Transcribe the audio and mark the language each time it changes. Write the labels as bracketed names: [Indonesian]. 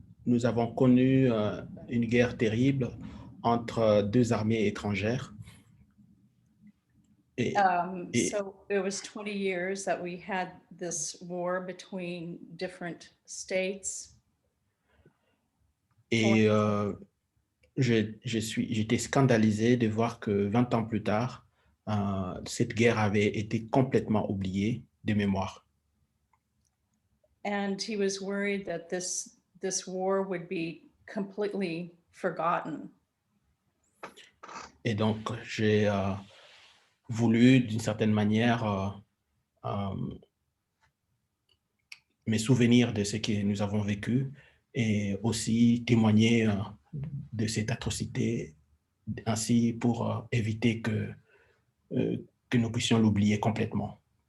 [French] nous avons connu une guerre terrible entre deux armées étrangères. Et, et [English] So it was 20 years that we had this war between different states. [French] et j'étais scandalisé de voir que 20 ans plus tard, cette guerre avait été complètement oubliée de mémoire. [English] And he was worried that this war would be completely forgotten. [French] Et donc, j'ai voulu, d'une certaine manière, me souvenir de ce que nous avons vécu et aussi témoigner de cette atrocité, ainsi pour éviter que nous puissions l'oublier complètement.